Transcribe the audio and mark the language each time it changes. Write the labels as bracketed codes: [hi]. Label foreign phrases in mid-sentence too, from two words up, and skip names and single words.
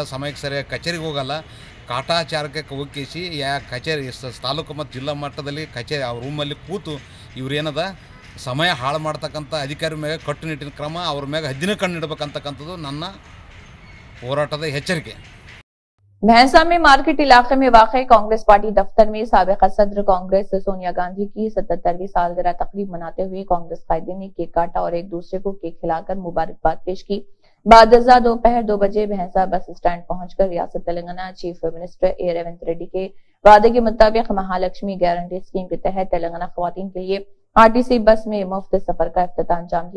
[kn] ಸಮಯಕ್ಕೆ ಸರಿಯಾಗಿ ಕಚೇರಿಗೆ ಹೋಗಲ್ಲ, ಕಾಟಾಚಾರಕ್ಕೆ ಹೋಗಿಸಿ ಕಚೇರಿ ತಾಲೂಕು ಮತ್ತು ಜಿಲ್ಲಾ ಮಟ್ಟದಲ್ಲಿ ಕಚೇರಿ ಅವ್ರ ರೂಮಲ್ಲಿ ಕೂತು ಇವ್ರೇನದ ಸಮಯ ಹಾಳು ಮಾಡ್ತಕ್ಕಂಥ ಅಧಿಕಾರಿ ಮೇಲೆ ಕಟ್ಟುನಿಟ್ಟಿನ ಕ್ರಮ, ಅವ್ರ ಮೇಲೆ ಹದ್ದಿನ ಕಣ್ಣಿಡಬೇಕಂತಕ್ಕಂಥದ್ದು ನನ್ನ ಹೋರಾಟದ ಎಚ್ಚರಿಕೆ. [ur] بھینسہ میں مارکیٹ علاقے میں واقع کانگریس پارٹی دفتر میں سابق صدر کانگریس سونیا گاندھی کی 77ویں سالگرہ تقریب مناتے ہوئے کانگریس قائدین نے کیک کاٹا اور ایک دوسرے کو کیک کھلا کر مبارکباد پیش کی. بعد دوپہر 2 بجے بھینسہ [en] bus stand [ur] پہنچ کر ریاست تلنگانہ [en] chief minister [ur] اے ریونت ریڈی کے وعدے کے مطابق مہالکشمی [en] guarantee scheme [ur] کے تحت تلنگانہ خواتین کے لیے آر ٹی سی بس میں مفت سفر کا افتتاح انجام دیا.